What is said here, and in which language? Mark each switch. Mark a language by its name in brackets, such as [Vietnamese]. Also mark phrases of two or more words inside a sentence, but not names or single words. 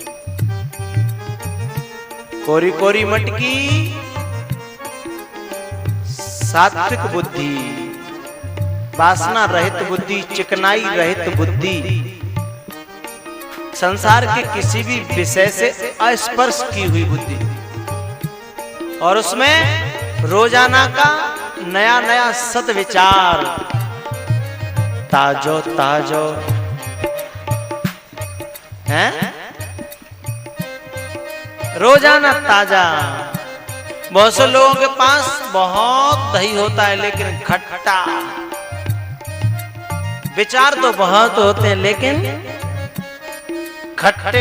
[Hindi] कोरी कोरी मटकी सात्विक बुद्धि, वासना रहित बुद्धि, चिकनाई रहित बुद्धि, संसार के किसी भी विषय से अस्पर्श की हुई बुद्धि, और उसमें रोजाना का नया नया सद्विचार। ताजो ताजो है, रोजाना ताजा। बहुत से लोगों के पास बहुत दही होता है लेकिन खट्टा। विचार तो बहुत होते हैं लेकिन खट्टे।